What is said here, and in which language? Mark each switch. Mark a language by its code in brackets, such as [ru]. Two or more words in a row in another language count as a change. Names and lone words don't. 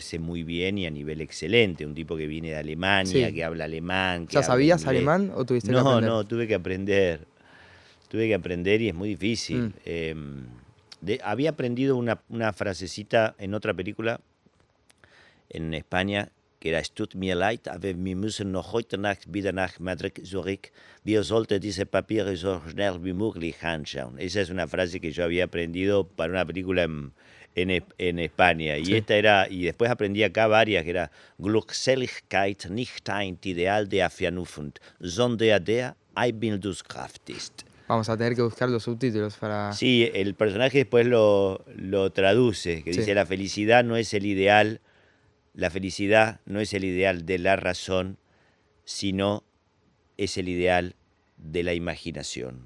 [es] ejerce muy bien y a nivel excelente. Un tipo que viene de Alemania, sí. que habla alemán, que ¿Ya habla sabías inglés. alemán o tuviste que No, aprender? no, tuve que aprender y es muy Mm. difícil. Había aprendido una frasecita en otra película en España, que era: [de] Es tut mir leid, aber wir müssen noch heute Nacht wieder nach Madrid zurück. Wir sollten diese Papiere so schnell wie möglich anschauen. [es] Esa es una frase que yo había aprendido para una película en España. Y Sí. esta era, y después aprendí acá varias, que era: [de] Glückseligkeit nicht ein Ideal der Vernunft, sondern der Einbildungskraft ist. [es] Vamos a tener que buscar los subtítulos para... Sí, el personaje después lo traduce, que Sí. dice: la felicidad no es el ideal, la felicidad no es el ideal de la razón, sino es el ideal de la imaginación.